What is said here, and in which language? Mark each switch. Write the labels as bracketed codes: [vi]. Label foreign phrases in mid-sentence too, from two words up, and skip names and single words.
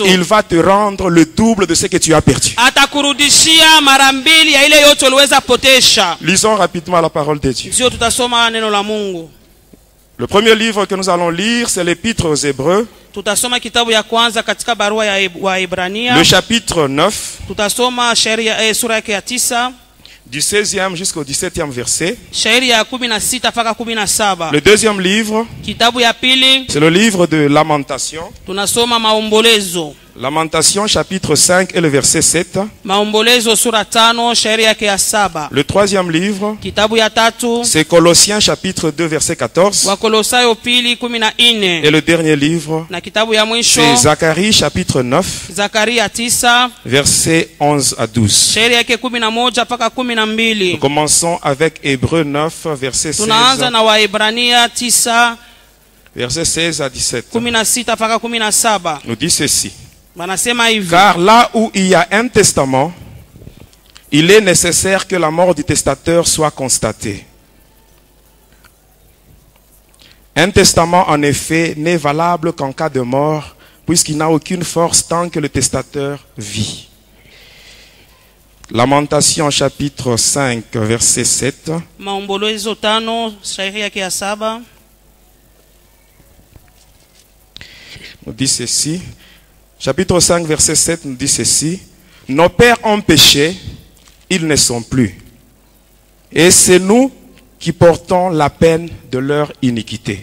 [fr] il va te rendre le double de ce que tu as perdu. [sw] atakurudishia mara mbili ya ile yote uliweza potesha. [fr] Lisons rapidement la parole de Dieu. [sw] Sio tutasoma neno la Mungu. [fr] Le premier livre que nous allons lire, c'est l'Épître aux Hébreux, [sw] Tutasoma kitabu ya kwanza katika barua ya Waebrania. [fr] le chapitre 9, [sw] Tutasoma sura yake ya 9, [fr] du 16e jusqu'au 17e verset. [sw] shairi ya 16 mpaka 17. [fr] Le deuxième livre, [sw] Kitabu ya pili [fr] c'est le livre de Lamentation, [sw] tunasoma maombolezo. [fr] Lamentation chapitre 5 et le verset 7. [sw] Maombolezo sura 5 shairi yake ya 7. [fr] Le troisième livre, [sw] Kitabu ya 3 [fr] c'est Colossiens chapitre 2 verset 14. [sw] Wakolosayo pili 14. [fr] Et le dernier livre, [sw] Na kitabu ya mwisho [fr] c'est Zacharie chapitre 9 [sw] Zakaria 9 [fr] verset 11 à 12. [sw] shairi yake 11 mpaka [fr] Nous [sw] 12. [fr] commençons avec Hébreux 9 verset 16, [sw] Tunaanza na Waebrania 9 [fr] verset 16 à 17. [sw] 16 mpaka 17. [fr] Nous dit ceci. [sw] Banasema hivi: [fr] Car là où il y a un testament, il est nécessaire que la mort du testateur soit constatée. Un testament, en effet, n'est valable qu'en cas de mort, puisqu'il n'a aucune force tant que le testateur vit. Lamentation chapitre 5 verset 7. [sw] Maombolezo 5 shairi yake ya 7. [fr] Nous dit ceci. Chapitre 5 verset 7 nous dit ceci. Nos pères ont péché, ils ne sont plus. Et c'est nous qui portons la peine de leur iniquité.